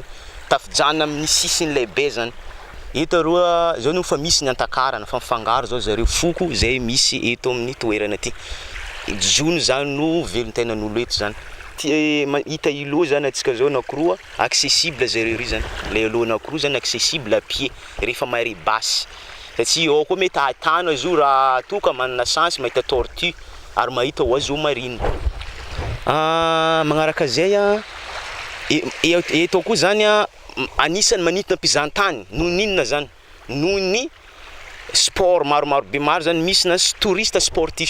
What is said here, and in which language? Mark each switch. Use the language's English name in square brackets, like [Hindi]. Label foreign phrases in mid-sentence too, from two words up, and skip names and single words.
[Malagasy] Tafijanona amin'ny sisin'ilay be zany. Eto aroa zao no fa misy ny antakarana fa mifangaro zao zareo foko zay misy eto amin'ny toerana ty. Jone zany no velon-tainan'olo eto zany. Hita ilo zany atsika zao nakoroa accessible zareo ry zany. Le ilo nakoroa zany [French] accessible à pied [Malagasy] rehefa [French] marée basse. [Malagasy] Satria ao koa mety ahitana zo raha toka manana chance mahita tortue ary mahita [French] oiseau marine. [Malagasy] Magnaraka zay eto koa zany anisany manintona mpizahantany noho ninona zany noho ny sport maromaro be maro zany misy na [French] touriste sportif